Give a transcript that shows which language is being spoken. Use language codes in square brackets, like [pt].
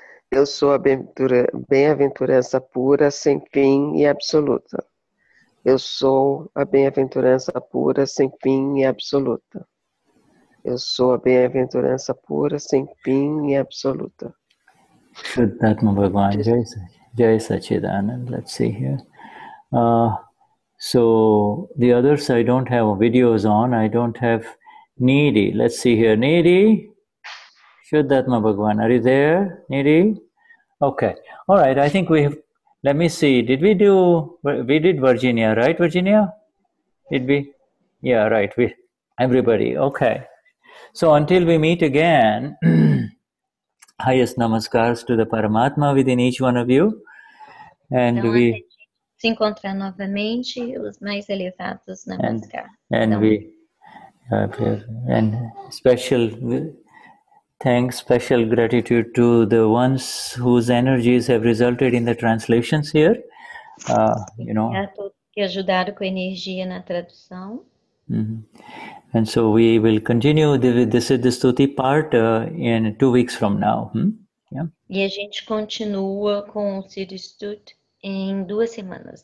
[pt] Eu sou a bem-aventurança pura, sem fim e absoluta. Eu sou a bem-aventurança pura, sem fim e absoluta. Eu sou a bem-aventurança pura, sem fim e absoluta. [en] Shuddhatma Bhagwan, Jai Sachidanand. Let's see here. So the others I don't have videos on. I don't have Needy. Let's see here. Needy, Shuddhatma Bhagwan, are you there? Needy? Okay. All right. I think we have. Let me see. Did we do? We did Virginia, right? Virginia? Did we? Yeah, right. Everybody. Okay. So until we meet again, highest namaskars to the Paramatma within each one of you. And [pt] Então, [en] we. [pt] Se encontrar novamente, os mais elevados namaskar. [en] And we. And special thanks, special gratitude to the ones whose energies have resulted in the translations here. You know. [pt] A todos que ajudaram com energia na tradução. [en] And so we will continue the Siddha Stuti part in 2 weeks from now. Yeah. [pt] E a gente continua com o Siddha Stuti em 2 semanas.